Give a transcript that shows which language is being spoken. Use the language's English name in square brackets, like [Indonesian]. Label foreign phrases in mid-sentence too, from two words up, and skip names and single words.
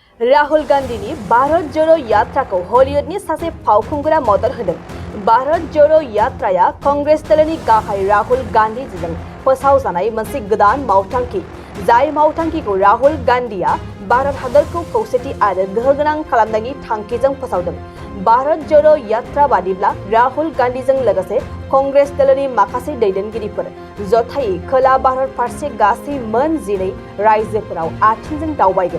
[Bodo] राहुल गांधी ने भारत जोड़ो यात्रा को हॉलीवुड ने सासे फावखुंगुरा मदद होदों। भारत जोड़ो यात्राया कांग्रेस दलनि गाहाय राहुल गांधी जों फोसावजानाय मोनसे गोदान मावथांखि। जाय मावथांखिखौ राहुल गांधीया भारत हादरखौ खौसेथि आरो गोहोगोनां खालामनायनि थांखिजों फोसावदों। भारत जोड़ो यात्रा बादिब्ला राहुल गांधीजों लोगोसे कांग्रेस दलनि माखासे दैदेनगिरिफोर जथायै खोला भारत फारसे गासै मोन 12 रायजोफोराव आथिंजों दावबायगोन।